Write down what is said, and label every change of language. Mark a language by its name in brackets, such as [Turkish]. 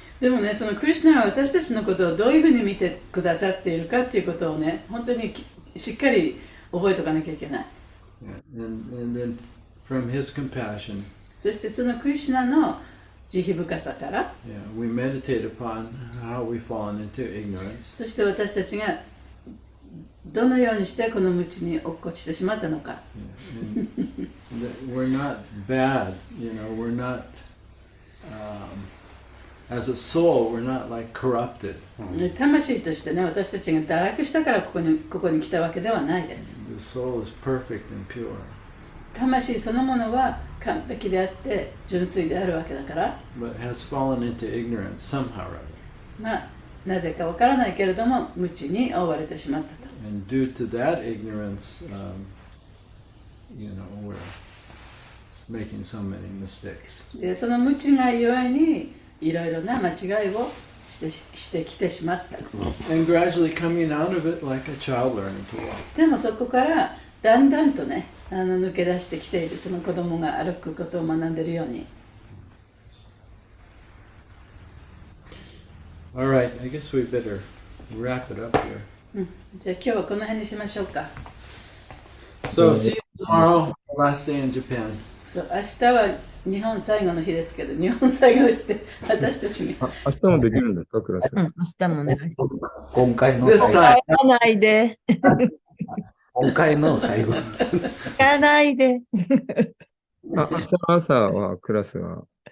[Japanese] でもね、そのクリシュナは私たちのことをどういうふうに見てくださっているかっていうことをね、本当にしっかり覚えておかなきゃいけない。 [English] Yeah. And then from his compassion, [Japanese] そしてそのクリシュナの慈悲深さから、 [English] yeah, we meditate upon how we've fallen into ignorance. [Japanese] そして私たちがどのようにしてこの無知に落っこちてしまったのか。 [English] Yeah. We're not bad, we're not, as a soul, we're not like corrupted. [Japanese] 魂としてね、私たちが堕落したからここに来たわけではないです。 [English] The soul is perfect and pure. [Japanese] 魂そのものは完璧であって純粋であるわけだから、 [English] But has fallen into ignorance somehow or other. [Japanese] まあなぜかわからないけれども無知に覆われてしまったと。 [English] And due to that ignorance, we're making so many mistakes. [Japanese] でその無知がゆえにいろいろな間違いをしてきてしまった。 [English] And gradually coming out of it like a child learning to walk. [Japanese] でもそこからだんだんとね、抜け出してきているその子供が歩くことを学んでいるように。 [English] All right, I guess we better wrap it up here. [Japanese] じゃあ今日はこの辺にしましょうか。 [English] So see you tomorrow, last day in Japan. [Japanese] そう、明日は日本最後の日ですけど、日本最後って私たちに。明日もできるんですか、クラス。明日もね。今回の [English] This [Japanese] 最後。 [English] time, [Japanese] 行かないで。今回の最後。行かないで。明日の朝はクラスは